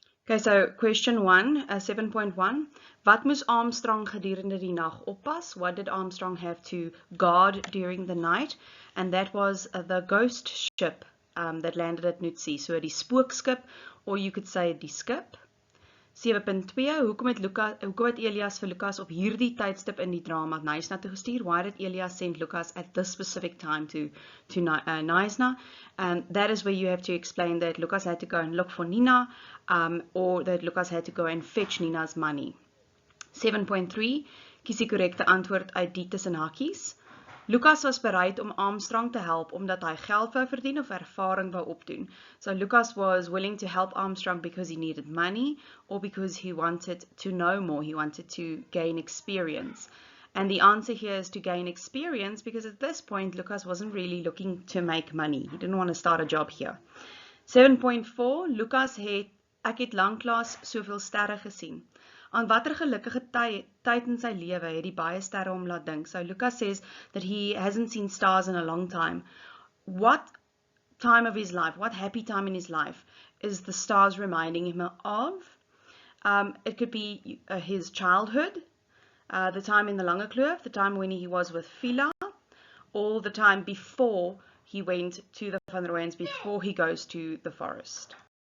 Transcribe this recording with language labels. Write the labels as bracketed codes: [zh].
[en] Okay, so question [af] 1, 7.1. Wat moes Armstrong gedurende die nag oppas? [en] What did Armstrong have to guard during the night? And that was the ghost ship that landed at Nutsi. So [af] die spookskip, [en] or you could say die skip. 7.2. [af] Hoekom het Elias vir Lucas op hierdie tydstip in die drama Knysna toe gestuur? [en] Why did Elias send Lucas at this specific time to Knysna? That is where you have to explain that Lucas had to go and look for Nina, or that Lucas had to go and fetch Nina's money. 7.3. [af] Kies die korrekte antwoord uit die tussen hakies. Lucas was bereid om Armstrong te help omdat hy geld wou verdien of ervaring wou opdoen. [en] So Lucas was willing to help Armstrong because he needed money or because he wanted to know more, he wanted to gain experience. And the answer here is to gain experience, because at this point Lucas wasn't really looking to make money. He didn't want to start a job here. [af] 7.4. Lucas ek het lanklaas soveel sterre gesien. Aan watter gelukkige tyd in sy lewe het die baie sterre hom laat dink? [en] So Lucas says that he hasn't seen stars in a long time. What time of his life, what happy time in his life is the stars reminding him of? It could be his childhood, the time in the Lange Kloof, the time when he was with FIELA, or the time before he went to the Van der Weyns, before he goes to the forest.